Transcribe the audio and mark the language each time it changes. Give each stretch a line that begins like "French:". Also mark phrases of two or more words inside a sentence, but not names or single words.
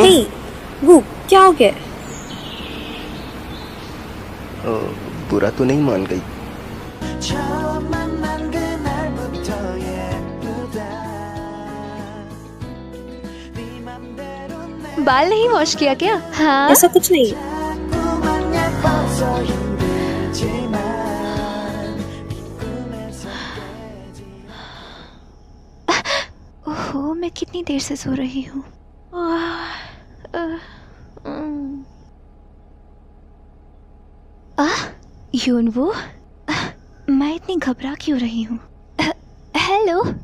Hindi: हे वो क्या हो गया? बुरा तो नहीं मान गई?
Korean: 처음 만난 그날부터 예쁘다 네 맘대로 내
Hindi: बाल नहीं वॉश किया क्या? हाँ। ऐसा कुछ नहीं।
Korean: 자꾸만 예뻐서 힘들지만 이 꿈에서 깨지
Hindi: ओहो, मैं कितनी देर से सो रही हूँ। यूनवो, मैं इतनी घबरा क्यों रही हूँ? हेलो।